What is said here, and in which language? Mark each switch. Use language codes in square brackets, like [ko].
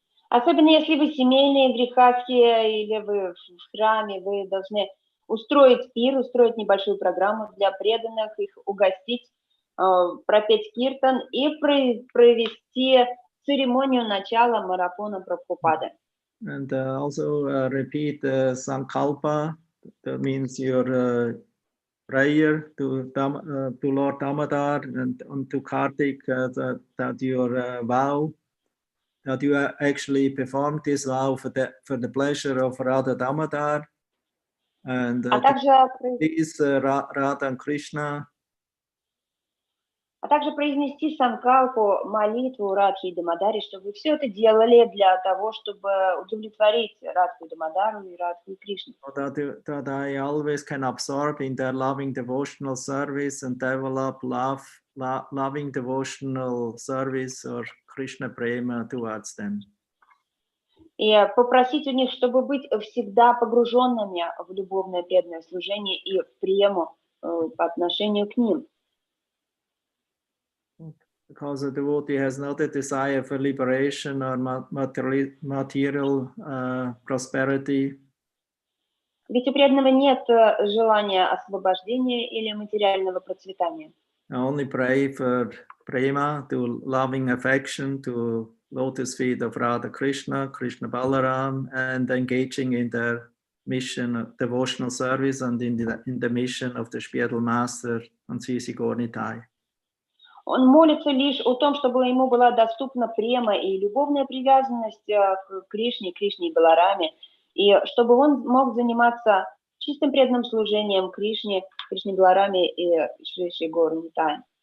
[ru] Особенно если вы семейные, грехастские или вы в храме, вы должны устроить пир, устроить небольшую программу для преданных, их угостить, пропеть киртан и провести церемонию начала марафона Прабхупады. [en] And also repeat Sankalpa, that means your prayer to Lord Damodar and to Kartik, that your vow, that you actually performed this vow for the pleasure of Radha Damodar and please Radha and Krishna. [ru] А также произнести санкалпу, молитву Радхи и Дамодари, чтобы вы все это делали для того, чтобы удовлетворить Радху и Дамодару и Радху и Кришну. [en] That I always can absorb in their loving devotional service and develop loving devotional service or Krishna prema towards them. [ru] И попросить у них, чтобы быть всегда погруженными в любовное преданное служение и в прему по отношению к ним. [en] Because a devotee has not a desire for liberation or material prosperity. [ru] Ведь у преданного нет желания освобождения или материального процветания. [en] I only pray for prema, to loving affection, to lotus feet of Radha Krishna, Krishna Balaram, and engaging in their mission of devotional service and in the mission of the spiritual master and Sisi Gornitai. [ru] Он молится лишь о том, чтобы ему была доступна према и любовная привязанность к Кришне, Кришне и Балараме, и чтобы он мог заниматься чистым преданным служением Кришне, Кришне Балараме и Шри Горнитай.